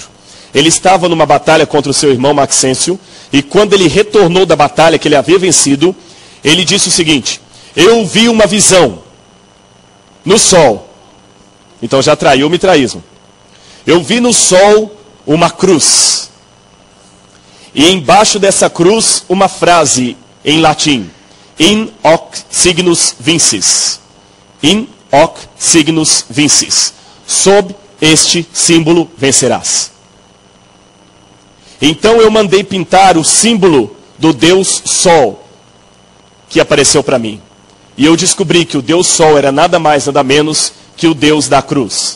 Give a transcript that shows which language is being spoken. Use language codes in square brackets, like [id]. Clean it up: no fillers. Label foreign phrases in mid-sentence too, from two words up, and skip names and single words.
[pt] Ele estava numa batalha contra o seu irmão Maxêncio, e quando ele retornou da batalha que ele havia vencido, ele disse o seguinte: eu vi uma visão no sol. Então já traiu o mitraísmo. Eu vi no sol uma cruz. E embaixo dessa cruz uma frase em latim: [la] in hoc signus vinces. In hoc signus vinces. [pt] Sob este símbolo vencerás. Então eu mandei pintar o símbolo do Deus Sol, que apareceu para mim. E eu descobri que o Deus Sol era nada mais, nada menos que o Deus da cruz.